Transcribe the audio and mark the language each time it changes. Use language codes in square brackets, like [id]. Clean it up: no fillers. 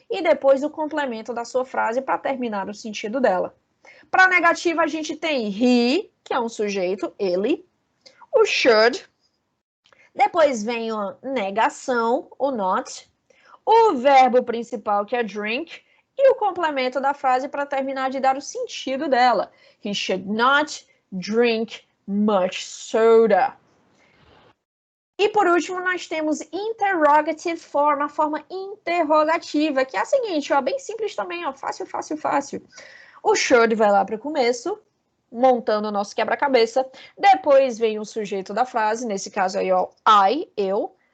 [pt] E depois o complemento da sua frase para terminar o sentido dela. Para negativa, a gente tem he, que é um sujeito, ele. O should. Depois vem a negação, o not. O verbo principal, que é drink. E o complemento da frase para terminar de dar o sentido dela. [en] He should not drink much soda. [pt] E por último, nós temos interrogative form, a forma interrogativa, que é a seguinte, ó, bem simples também, ó, fácil, fácil, fácil. O should vai lá para o começo, montando o nosso quebra-cabeça. Depois vem o sujeito da frase, nesse caso aí, ó, I, eu.